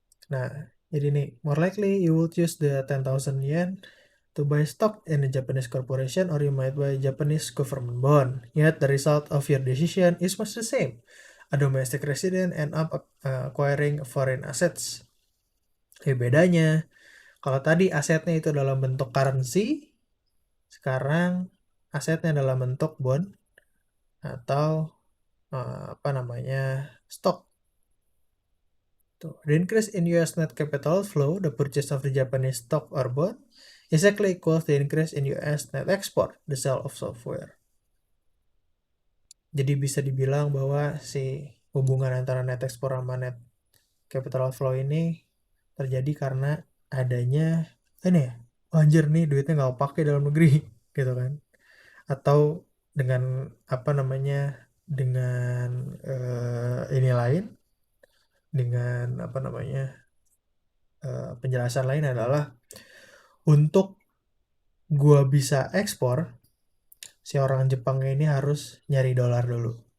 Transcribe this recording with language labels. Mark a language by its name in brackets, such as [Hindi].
[Indonesian] Nah, jadi nih, [English] more likely you would use the 10,000 yen to buy stock in a Japanese corporation or you might buy Japanese government bond. Yet the result of your decision is much the same. A domestic resident end up acquiring foreign assets. [Indonesian] Bedanya, kalau tadi asetnya itu dalam bentuk currency, sekarang asetnya dalam bentuk bond atau apa namanya stock. [English] The increase in US net capital flow, the purchase of the Japanese stock or bond, exactly equals the increase in US net export, the sale of software. [Indonesian] Jadi bisa dibilang bahwa si hubungan antara net export sama net capital outflow ini terjadi karena adanya ini ya, anjir nih duitnya nggak pakai dalam negeri gitu kan. Atau dengan apa namanya dengan ini lain dengan apa namanya penjelasan lain adalah untuk gua bisa ekspor si orang Jepangnya ini harus nyari dolar dulu.